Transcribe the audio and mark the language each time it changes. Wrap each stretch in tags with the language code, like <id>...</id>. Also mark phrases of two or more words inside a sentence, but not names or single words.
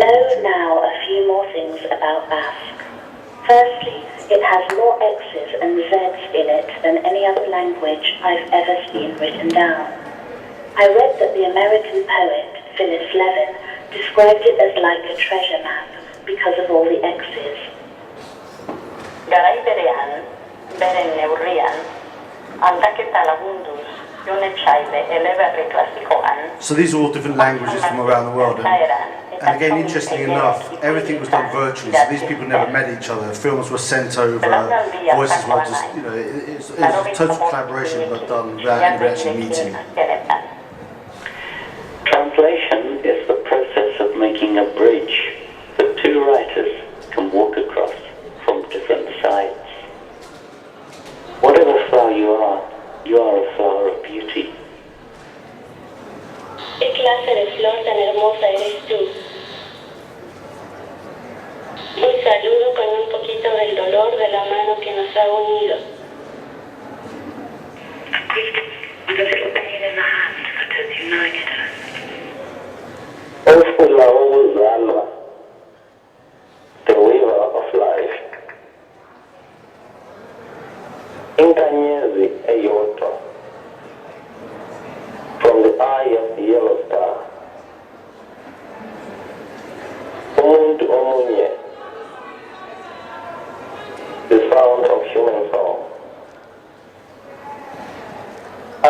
<en>I know now a few more things about Basque. Firstly, it has more X's and Z's in it than any other language I've ever seen written down. I read that the American poet Phyllis Levin described it as like a treasure map because of all the X's.</en> <eu>Garai berean, beren neurrian, aldaketa lagunduz, jonetsaile eleberri klasikoan.</eu> <en>So these are all different languages from around the world. And again, interestingly enough, everything was done virtually, so these people never met each other. Films were sent over, voices were just, it's a total collaboration but done without anybody actually meeting. Translation is the process of making a bridge that two writers can walk across from different sides. Whatever flower you are a flower of beauty.</en> <es>¿Qué clase de flor tan hermosa eres tú? Un saludo con un poquito del dolor de la mano que nos ha unido.</es> <en>The pain in the hand that has united us.</en> <es>Also la voz del alma,</es> <en>the weaver of life. Intagnesi e Iotto, from the eye of the yellow star.</en> <hz>Omundu Omunye,</hz> <en>the sound of human song.</en>